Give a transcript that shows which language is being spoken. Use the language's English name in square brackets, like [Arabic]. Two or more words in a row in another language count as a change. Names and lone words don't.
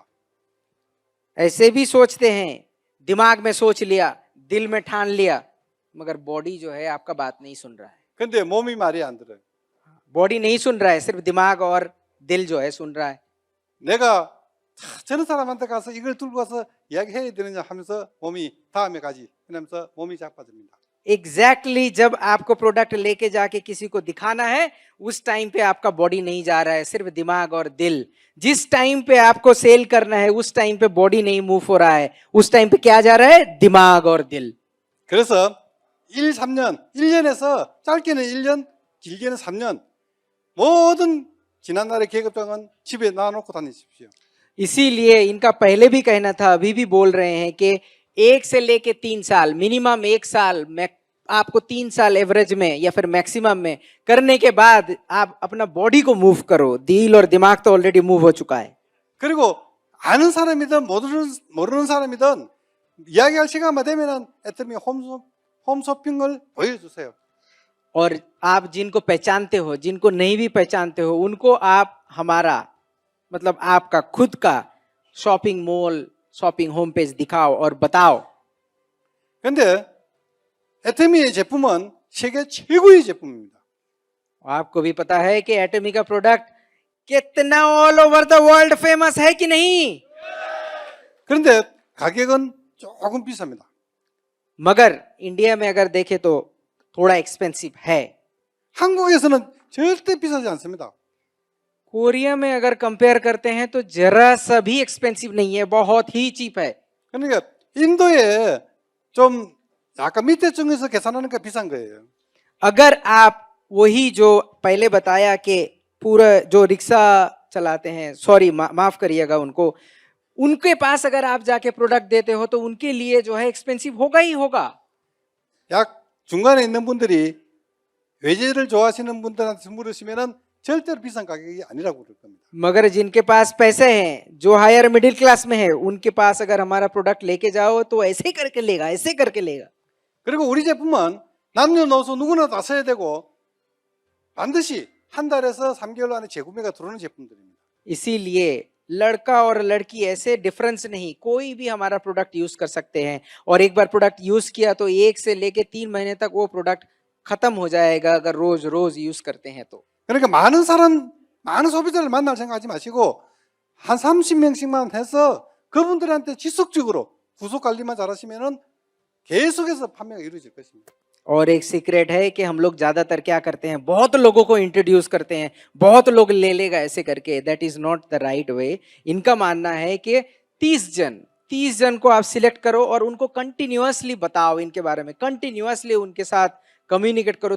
[Hindi] ऐसे भी सोचते हैं, दिमाग में सोच लिया, दिल में ठान लिया, मगर बॉडी जो है आपका बात नहीं सुन रहा है। [Korean] 근데 몸이 말이 안 들어요. [Hindi] बॉडी नहीं सुन रहा है, सिर्फ दिमाग और दिल जो है सुन रहा है। [Korean] 내가 저런 사람한테 가서 이걸 들고 가서 이야기해야 되느냐 하면서 몸이 다음에 가지 이러면서 몸이 자빠집니다. [Hindi] एग्जैक्टली जब आपको प्रोडक्ट लेके जाके किसी को दिखाना है उस टाइम पे आपका बॉडी नहीं जा रहा है, सिर्फ दिमाग और दिल. जिस टाइम पे आपको सेल करना है उस टाइम पे बॉडी नहीं मूव हो रहा है, उस टाइम पे क्या जा रहा है? दिमाग और दिल. [Korean] 그래서 1, 3년, 1년에서 짧게는 1년, 길게는 3년 모든 지난날의 계급장은 집에 놔놓고 다니십시오. [Hindi] इसीलिए इनका पहले भी कहना था, अभी भी बोल रहे हैं कि 1 से लेके 3 साल, मिनिमम 1 साल, आपको 3 साल एवरेज में या फिर मैक्सिमम में करने के बाद आप अपना बॉडी को मूव करो. दिल और दिमाग तो [English] already move [Hindi] हो चुका है. [Korean] 그리고 아는 사람이든 모르는 사람이든 이야기할 시간만 되면은 애터미 홈쇼핑을 보여주세요. [Hindi] और आप जिनको पहचानते हो, जिनको नहीं भी पहचानते हो, उनको आप हमारा मतलब आपका खुद का [English] shopping mall, shopping home page [Hindi] दिखाओ और बताओ. [Korean] 근데 애터미의 제품은 세계 최고의 제품입니다. [Hindi] आपको भी पता है कि एटमी का प्रोडक्ट कितना [English] all over the world famous [Hindi] है कि नहीं? [Korean] 그런데 가격은 조금 비쌉니다. [Hindi] मगर इंडिया में अगर देखें तो थोड़ा एक्सपेंसिव है. [Korean] 한국에서는 절대 비싸지 않습니다. [Hindi] कोरिया में अगर कंपेयर करते हैं तो जरा सा भी एक्सपेंसिव नहीं है, बहुत ही चीप है. [Korean] 그러니까 인도에 좀 약간 밑에 쪽에서 계산하니까 비싼 거예요. [Hindi] अगर आप वही जो पहले बताया कि पूरा जो रिक्शा चलाते हैं, सॉरी माफ करिएगा उनको, उनके पास अगर आप जाके प्रोडक्ट देते हो तो उनके लिए जो है एक्सपेंसिव होगा ही होगा. [Korean] 약 중간에 있는 분들이 외제를 좋아하시는 분들한테 물으시면은 절대로 비싼 가격이 아니라고 그럴 겁니다. [Hindi] मगर जिनके पास पैसे हैं, जो [English] higher middle class [Hindi] में है, उनके पास अगर हमारा प्रोडक्ट लेके जाओ तो ऐसे करके लेगा, ऐसे करके लेगा. [Korean] 그리고 우리 제품은 남녀노소 누구나 다 써야 되고 반드시 한 달에서 3개월 안에 재구매가 들어오는 제품들입니다. [Hindi] इसीलिए लड़का और लड़की ऐसे डिफरेंस नहीं, कोई भी हमारा प्रोडक्ट यूज कर सकते हैं. और एक बार प्रोडक्ट यूज किया तो 1 से लेके 3 महीने तक वो प्रोडक्ट खत्म हो जाएगा अगर रोज रोज यूज करते हैं तो. [Korean] 그러니까 많은 소비자를 만날 생각하지 마시고 한 30명씩만 해서 그분들한테 지속적으로 구속 관리만 잘하시면은 계속해서 판매가 이루어질 것입니다. [Hindi] और एक सीक्रेट है कि हम लोग ज्यादातर क्या करते हैं, बहुत लोगों को इंट्रोड्यूस करते हैं, बहुत लोग ले लेगा ऐसे करके. [English] that is not the right way. [Hindi] इनका मानना है कि 30 जन को आप सिलेक्ट करो और उनको कंटिन्यूअसली बताओ इनके बारे में, कंटिन्यूअसली उनके साथ कम्युनिकेट करो.